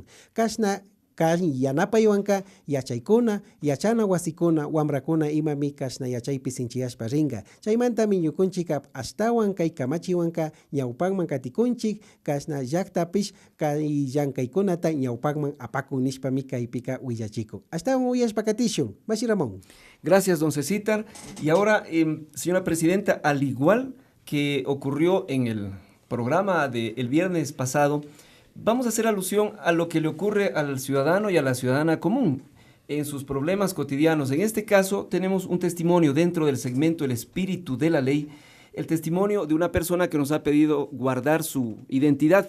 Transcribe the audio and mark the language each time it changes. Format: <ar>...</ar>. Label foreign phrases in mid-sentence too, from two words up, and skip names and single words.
<qu>Kashna yanapaywanka yachaykuna, yachana wasikuna, wamrakuna imami kashna yachaypi sinchiyashpa ringa. Chaymantami ñukunchika ashtawan kay kamachiwanka ñawpanman katikunchik, kashna llaqtapish kay llankaykunata ñawpanman apakun nishpami kaypika willachikun. Ashtawan uyashpa katishun. Mashi Ramón.</qu> <es>Gracias, don Cecitar. Y ahora, señora Presidenta, al igual que ocurrió en el programa del viernes pasado, vamos a hacer alusión a lo que le ocurre al ciudadano y a la ciudadana común en sus problemas cotidianos. En este caso tenemos un testimonio dentro del segmento El Espíritu de la Ley, el testimonio de una persona que nos ha pedido guardar su identidad.</es>